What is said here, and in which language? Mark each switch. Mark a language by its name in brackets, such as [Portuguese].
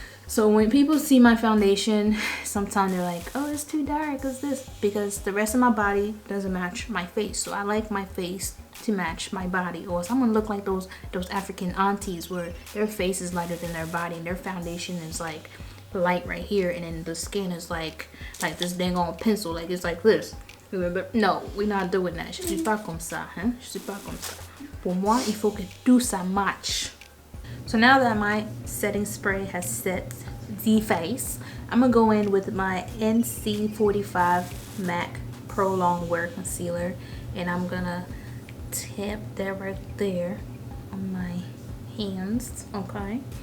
[English] So when people see my foundation, sometimes they're like, oh, it's too dark, it's this, because the rest of my body doesn't match my face. So I like my face to match my body, or else I'm gonna look like those African aunties where their face is lighter than their body and their foundation is like light right here, and then the skin is like this dang on pencil, like it's like this. No, we're not doing that. [French] Je suis pas comme ça, hein? Je suis pas comme ça. Pour moi, il faut que tout ça match. [English] So now that my setting spray has set the face, I'm gonna go in with my NC45 MAC Pro Long Wear Concealer, and I'm gonna tap that right there on my hands, okay?